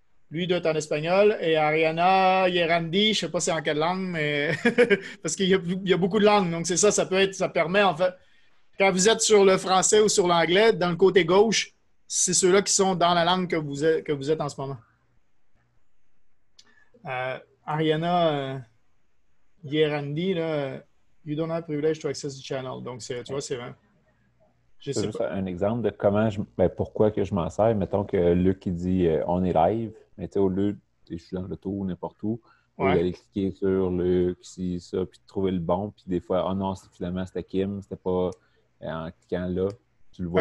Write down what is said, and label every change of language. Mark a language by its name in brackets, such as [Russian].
[French] Lui doit être en espagnol. Et Ariana Yerandi, je ne sais pas c'est en quelle langue, mais parce qu'il y a beaucoup de langues. Donc, c'est ça, ça permet, en fait, quand vous êtes sur le français ou sur l'anglais, dans le côté gauche, c'est ceux-là qui sont dans la langue que vous êtes en ce moment. [English] Ariana Yerandi, là, you don't have privilege to access the channel. [French] Donc, tu vois, c'est vrai. Je sais juste pas. un exemple de pourquoi que je m'en sers. Mettons que Luc il dit on est live, mais tu sais, au lieu je suis dans l'auto, n'importe où, Ouais. d'aller cliquer sur Luc, si ça, puis de trouver le bon, puis des fois, oh non, finalement c'était Kim, c'était pas en cliquant là, tu le vois